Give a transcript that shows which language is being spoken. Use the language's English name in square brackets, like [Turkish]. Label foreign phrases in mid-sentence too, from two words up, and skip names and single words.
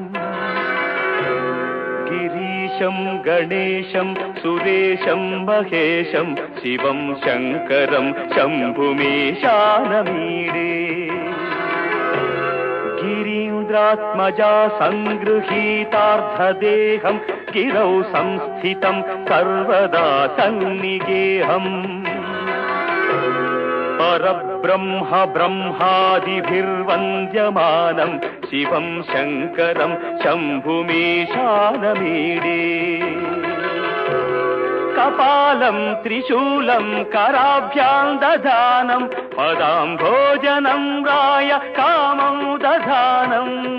[Sanskrit] గిరీశం గణేశం సురేశం మహేశం శివం శంకరం శంభుమీశానమీడే గిరీంద్రాత్మజా సంగృహీతార్థదేహం గిరౌ సంస్థితం సర్వదా సన్నిగేహం परब्रह्म ब्रह्मादिभिर्वन्द्यमानं शिवं शङ्करं शम्भुमीशानमीडे कपालं त्रिशूलं कराभ्यां दधानं पदाम्भोजनं राय कामं दधानम्